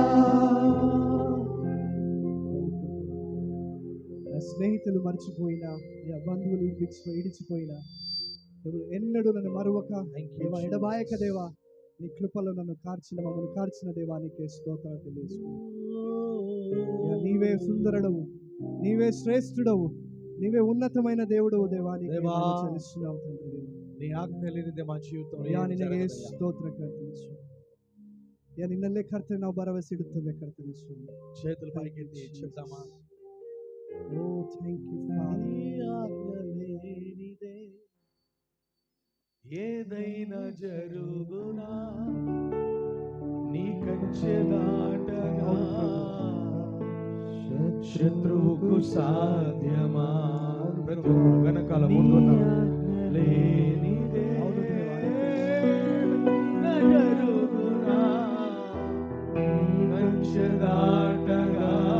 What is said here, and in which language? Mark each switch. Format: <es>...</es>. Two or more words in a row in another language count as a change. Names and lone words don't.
<te>స్నేహితులు మర్చిపోయినా, బంధువులు ఇడిచిపోయినా, ఎన్నడూ నన్ను మరువక దేవా, ఎడబాయక దేవా, నీ కృపలో నన్ను మమ్మల్ని కార్చిన దేవా నీకే స్తోత్రాలు తెలియజేసుకుంటా. నీవే సుందరుడవు, నీవే శ్రేష్ఠుడవు, నీవే ఉన్నతమైన దేవుడవు దేవా. నీకే దేవా, మహిమ చెల్లిస్తున్నాం తండ్రి దేవా. నీ ఆజ్ఞ లేనిదే మా జీవితంలో ಯಾ ఏమీ</te> <kn>ನಿನಗೆ</kn> <te>జరగదయ్యా.</te> <kn>ಸ್ತೋತ್ರ ಕರ್ತನೆ ಸ್ವಾಮಿ. ಯಾ ನಿನ್ನಲ್ಲೇ ಕರ್ತನೆ ನಾವು ಭರವಸೆ ಇಡುತ್ತೇವೆ ಕರ್ತನೆ ಸ್ವಾಮಿ.</kn> <te>చేతులు పైకెత్తి చెప్తామా?</te> <en>O thank you father.</en> <te>నీ ఆజ్ఞ లేనిదే ఏదైనా జరుగునా, నీ కంచె దాటగా శత్రువుకు సాధ్యమా? ప్రతి ఒక్కరు వెనకాల ముందున్నారు. లేనిదే జరుగునా, నీ కంచె దాటగా</te>